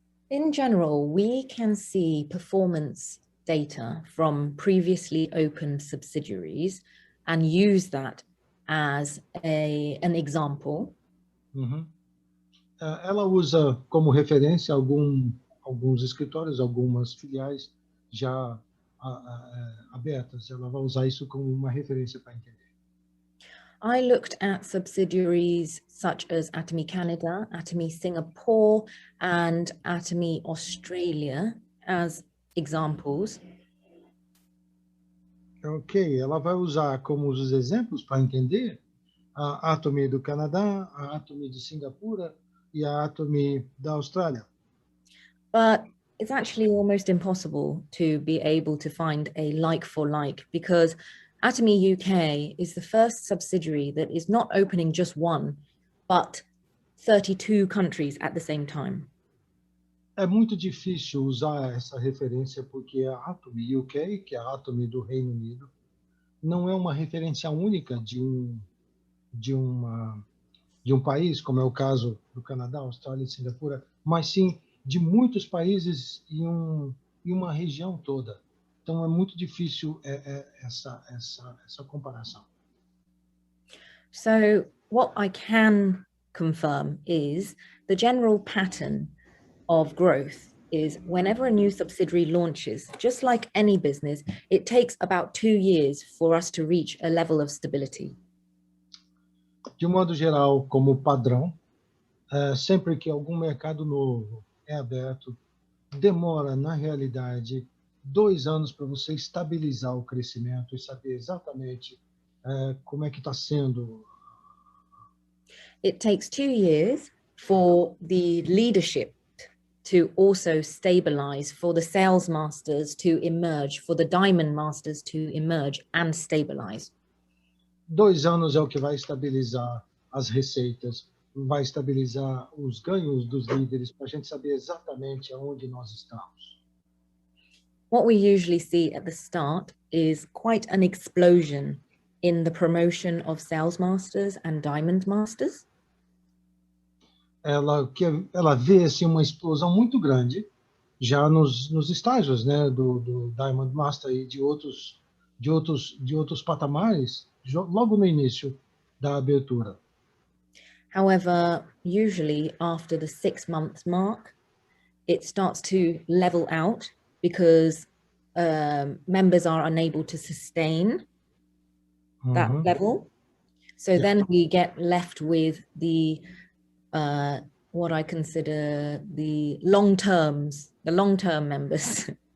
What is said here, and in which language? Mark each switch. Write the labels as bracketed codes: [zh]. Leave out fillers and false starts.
[en] In general, we can see performance data from previously opened subsidiaries and use that as an example. [pt] Ela usa como referência alguns escritórios, algumas filiais já abertas. Ela vai usar isso como uma referência para entender. [en] I looked at subsidiaries such as Atomy Canada, Atomy Singapore, and Atomy Australia as examples. [pt] Ok, ela vai usar como os exemplos para entender a Atomy do Canadá, a Atomy de Singapura e a Atomy da Austrália. [en] But it's actually almost impossible to be able to find a like for like, because Atomy UK is the first subsidiary that is not opening just one, but 32 countries at the same time. [pt] É muito difícil usar essa referência porque a Atomy UK, que é a Atomy do Reino Unido, não é uma referência única de um país, como é o caso do Canadá, Austrália e Singapura, mas sim de muitos países em uma região toda. Então é muito difícil essa comparação. [en] So what I can confirm is the general pattern of growth is whenever a new subsidiary launches, just like any business, it takes about 2 years for us to reach a level of stability. [pt] De modo geral, como padrão, sempre que algum mercado novo é aberto, demora, na realidade, 2 anos para você estabilizar o crescimento e saber exatamente como é que está sendo. [en] It takes 2 years for the leadership to also stabilize, for the sales masters to emerge, for the diamond masters to emerge and stabilize. [pt] 2 anos é o que vai estabilizar as receitas, vai estabilizar os ganhos dos líderes, para a gente saber exatamente aonde nós estamos. [en] What we usually see at the start is quite an explosion in the promotion of sales masters and diamond masters. [pt] Ela vê assim, uma explosão muito grande já nos estágios, né, do Diamond Master e de outros patamares, logo no início da abertura. [en] However, usually after the 6-month mark, it starts to level out because members are unable to sustain that level. So then we get left with the what I consider the long-term members.